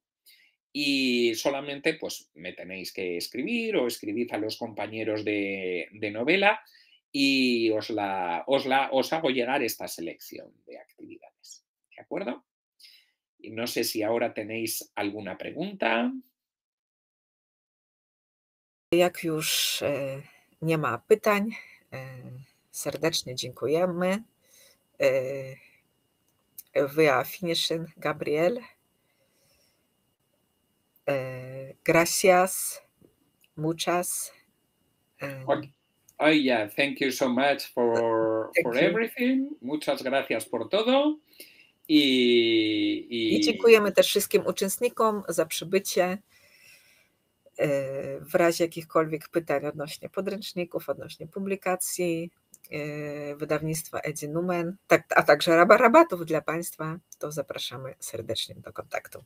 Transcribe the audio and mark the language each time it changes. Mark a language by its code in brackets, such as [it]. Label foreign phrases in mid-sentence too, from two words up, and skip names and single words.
[es] Y solamente pues me tenéis que escribir o escribid a los compañeros de novela y os hago llegar esta selección de actividades. ¿De acuerdo? Y no sé si ahora tenéis alguna pregunta. [pl] Jak już nie ma pytań, serdecznie dziękujemy. [de] Wir finishen, Gabriel. [es] Gracias, muchas. [en] Okay. Oh, yeah, thank you so much for everything. [es] Muchas gracias por todo. [pl] I dziękujemy też wszystkim uczestnikom za przybycie. W razie jakichkolwiek pytań odnośnie podręczników, odnośnie publikacji wydawnictwa Edunumen, a także rabatów dla Państwa, to zapraszamy serdecznie do kontaktu.